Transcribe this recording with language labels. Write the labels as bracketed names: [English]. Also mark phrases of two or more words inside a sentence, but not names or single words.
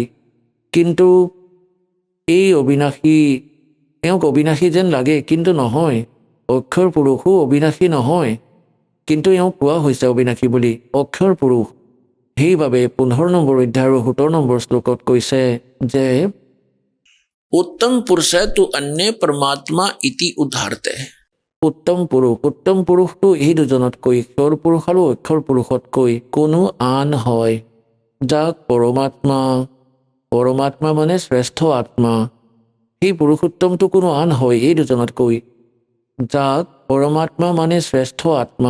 [Assamese] কিন্তু এই অবিনাশী, তেওঁক অবিনাশী যেন লাগে কিন্তু নহয়। অক্ষৰ পুৰুষো অবিনাশী নহয়, কিন্তু এওঁক কোৱা হৈছে অবিনাশী বুলি, অক্ষৰ পুৰুষ। সেইবাবে 15 নম্বৰ অধ্যায় আৰু 17 নম্বৰ শ্লোকত কৈছে যে [Sanskrit] उत्तम पुरुष [Hindi] है तो [Sanskrit] अन्य परमात्मा इति उदाहरते। [Assamese] উত্তম পুৰুষটো এই দুজনতকৈ, ক্ষৰ পুৰুষ আৰু অক্ষৰ পুৰুষতকৈ কোনো আন হয়, যাক পৰমাত্মা মানে শ্ৰেষ্ঠ আত্মা। সেই পুৰুষোত্তমটো কোনো আন হয় এই দুজনতকৈ, যাক পৰমাত্মা মানে শ্ৰেষ্ঠ আত্মা।